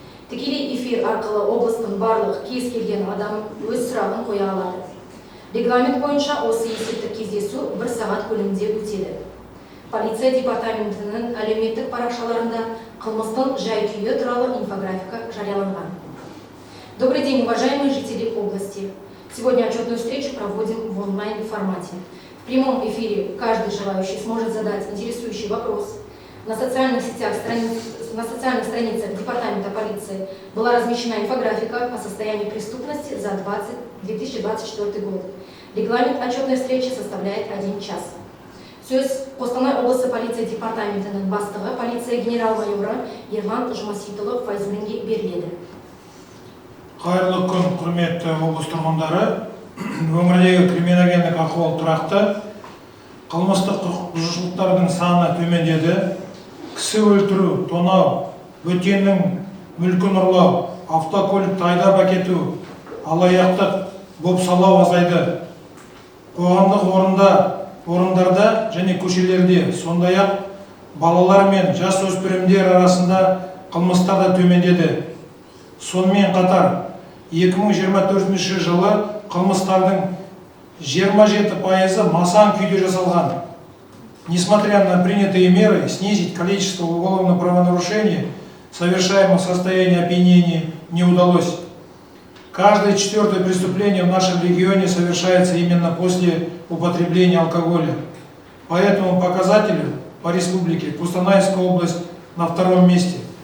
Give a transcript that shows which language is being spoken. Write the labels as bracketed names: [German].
[Kazakh] Тікелей эфир арқылы облыстың барлық кез келген адам өз сұрағын қоя алады. Регламент бойынша осы есептік кездесу 1 сағат көлемінде өтеді. Полиция департаментінің әлеуметтік парақшаларында қылмыстың жай-күйі туралы инфографика жарияланған. [Russian] Добрый день, уважаемые жители области. Сегодня отчетную встречу проводим в онлайн-формате. В прямом эфире каждый желающий сможет задать интересующий вопрос. На социальных страницах Департамента полиции была размещена инфографика о состоянии преступности за 2024 год. Регламент отчетной встречи составляет 1 час. [Kazakh] Сөз Қостанай облысы полиция департаментінің бастығы полиция генерал-майоры Ерлан Жұмаситұлы Файзуллинге беріледі. Қайырлы күн, құрметті облыс тұрғындары. Өңірдегі криминогендік ахуал тұрақты, қылмыстық құқық бұзушылықтардың саны төмендеді. Кісі өлтіру, тонау, бөтеннің мүлкін ұрлау, автокөлікті айдап әкету, алаяқтық, бопсалау азайды. Қоғамдық орындарда және көшелерде, сондай-ақ балалар мен жасөспірімдер арасында қылмыстар да төмендеді. Сонымен қатар 2024 жылы қылмыстардың 27% масаң күйде жасалған. [Russian] Несмотря на принятые меры снизить количество уголовных правонарушений, совершаемых в состоянии опьянения, не удалось. Каждое 4-е преступление в нашем регионе совершается именно после употребления алкоголя. По этому показателю по республике Кустанайская область на 2-м месте.